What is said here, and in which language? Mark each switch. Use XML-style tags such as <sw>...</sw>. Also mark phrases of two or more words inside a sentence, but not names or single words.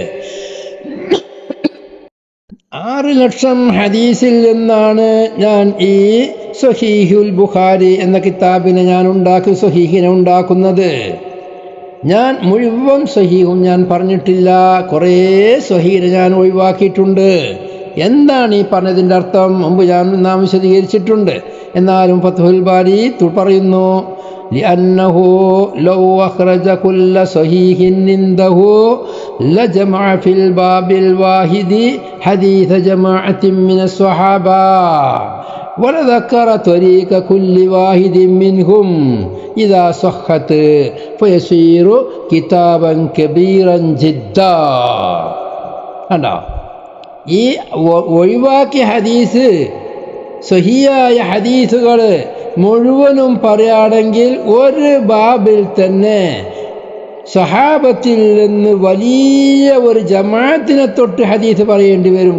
<ml>6 ലക്ഷം ഹദീസിൽ നിന്നാണ് ഞാൻ ഈ സ്വഹീഹുൽ ബുഖാരി എന്ന കിതാബിനെ ഞാൻ സ്വഹീഹിനെ ഉണ്ടാക്കുന്നത്. ഞാൻ മുഴുവൻ സ്വഹീഹും ഞാൻ പറഞ്ഞിട്ടില്ല, കുറേ സ്വഹീഹിനെ ഞാൻ ഒഴിവാക്കിയിട്ടുണ്ട്. എന്താണ് ഈ പറഞ്ഞതിൻ്റെ അർത്ഥം മുമ്പ് നാം വിശദീകരിച്ചിട്ടുണ്ട്. എന്നാലും ഫത്ഹുൽ ബാരി പറയുന്നു,</ml> <ar>لأنه لو أخرج كل صحيح عنده لجمع في الباب الواحد حديث جماعة من الصحابة وذكر طريق كل واحد منهم إذا صحت فيصير كتابا كبيرا جدا.</ar> <ml>ഈ ഒഴിവാക്കിയ ഹദീസ്, സ്വഹീഹായ ഹദീസുകൾ മുഴുവനും പറയുകയാണെങ്കിൽ ഒരു ബാബിൽ തന്നെ സഹാബത്തിൽ നിന്ന് വലിയ ഒരു ജമാഅത്തിനെ തൊട്ട് ഹദീസ് പറയേണ്ടി വരും.</ml>